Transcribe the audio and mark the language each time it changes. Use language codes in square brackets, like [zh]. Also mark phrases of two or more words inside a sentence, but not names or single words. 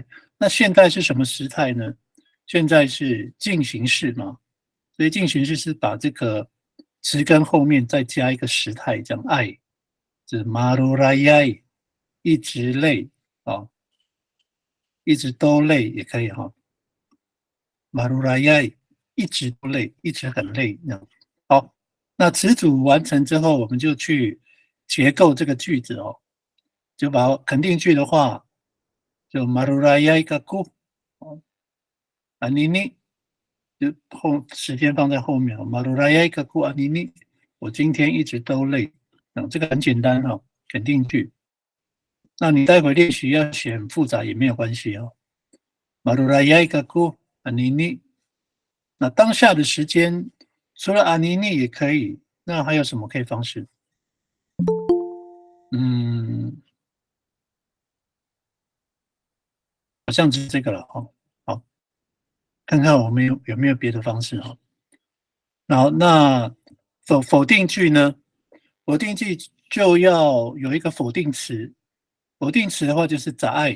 [zh] 那现在是什么时态呢？现在是进行式嘛，所以进行式是把这个词根后面再加一个时态，这样爱，是 marurayai，一直累啊，一直都累也可以哈，marurayai，一直都累，一直很累这样。好，那词组完成之后，我们就去结构这个句子哦，就把肯定句的话，就 [ami] marurayai kaku， [zh] 哦，啊你。就时间放在后面哦 [ami] Maruraya kaku anini， [zh] 我今天一直都累。这个很简单哈，肯定句。那你待会练习要写很复杂也没有关系哦。 [ami] Maruraya kaku anini， [zh] 那当下的时间除了 anini 也可以，那还有什么可以方式？嗯，好像就是这个了哦。好，看看我们有没有别的方式哈。然后那否定句呢？否定句就要有一个否定词，否定词的话就是 [ami] za ai。